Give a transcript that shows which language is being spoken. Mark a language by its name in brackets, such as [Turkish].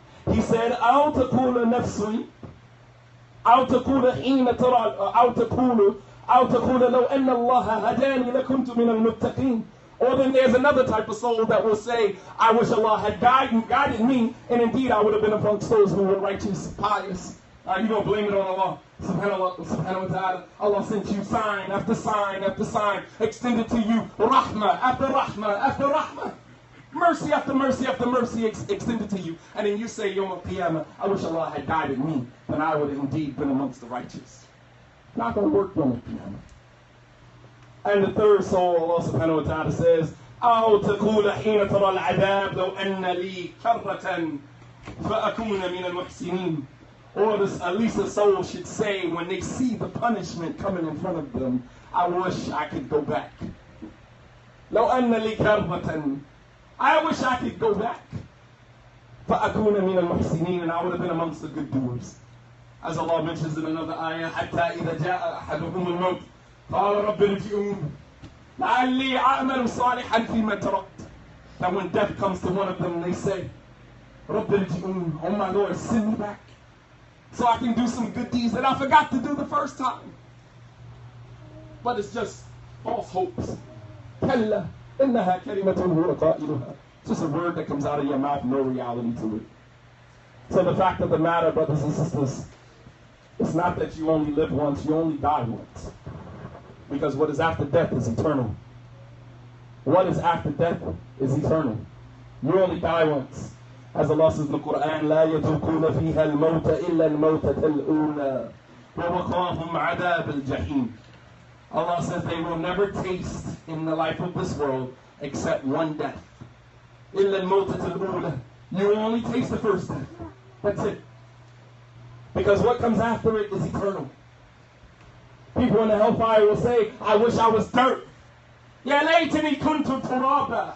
[English] He said, [Arabic] أو تقول نفسي أو تقول حين ترى أو تقول لو أن الله هداني لكنت من المتقين. [English] Or then there's another type of soul that will say, I wish Allah had guided me, and indeed I would have been amongst those who were righteous, pious. You don't blame it on Allah. Subhanahu wa ta'ala. Allah sent you sign after sign after sign, extended to you rahmah after rahmah after rahmah. Mercy after mercy after mercy extended to you. And then you say, Yawm al-Qiyamah, I wish Allah had guided me, then I would have indeed been amongst the righteous. Not going to work Yawm al-Qiyamah. And the third soul, Allah subhanahu wa ta'ala says, [Arabic] أو تقول حين ترى العذاب لو أن لي كرة فأكون من المحسنين. [English] Or at least the soul should say when they see the punishment coming in front of them, I wish I could go back. [Arabic] لو أن لي كرة, [English] I wish I could go back. [Arabic] فأكون من المحسنين, [English] and I would have been amongst the good doers. As Allah mentions in another ayah, [Arabic] حَتَّى إِذَا جَاءَ أَحَدُهُمُ الْمَوْتِ قَالَ رَبِّ ارْجِعُونِ لَعَلِّي أَعْمَلُ صَالِحًا فِيمَا تَرَكْتُ. [English] That when death comes to one of them, they say, [Arabic] رَبِّ ارْجِعُونِ, [English] oh my Lord, send me back so I can do some good deeds that I forgot to do the first time. But it's just false hopes. [Arabic] كَلَّا إِنَّهَا كَلِمَةٌ هُوَ قَائِلُهَا. [English] It's just a word that comes out of your mouth, no reality to it. So the fact of the matter, brothers and sisters, it's not that you only live once, you only die once. Because what is after death is eternal. What is after death is eternal. You only die once. As Allah says in the Quran, [Arabic] لا يذوقون فيها الموت إلا الموتة الأولى ووقاهم عذاب الجحيم. [English] Allah says they will never taste in the life of this world except one death. [Arabic] إلا الموتة الأولى. [English] You will only taste the first death. That's it. Because what comes after it is eternal. People in the hellfire will say, I wish I was dirt. [Arabic] Ya laytani kuntu turaba.